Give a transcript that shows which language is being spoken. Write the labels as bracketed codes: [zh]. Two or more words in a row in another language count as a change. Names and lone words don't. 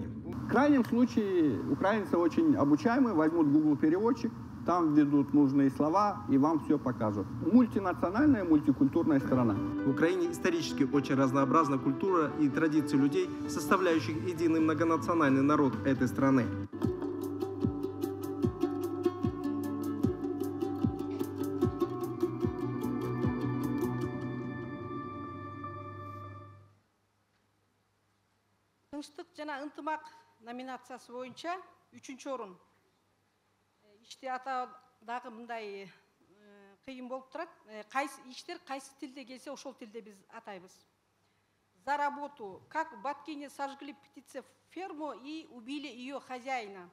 [ru] В крайнем случае украинцы очень обучаемые, возьмут Google переводчик, там введут нужные слова и вам все покажут. Мультинациональная, мультикультурная страна. В Украине исторически очень разнообразна культура и традиции людей, составляющих единый многонациональный народ этой страны. [ky] Тынчтык жана ынтымак номинациясы боюнча 3-чү орун. Иште атадагы мындай кыйын болуп турат. Кайсы иштер кайсы тилде келсе ошол тилде биз атайбыз. [ru] За работу, как в Баткине сожгли птицеферму и убили ее хозяина.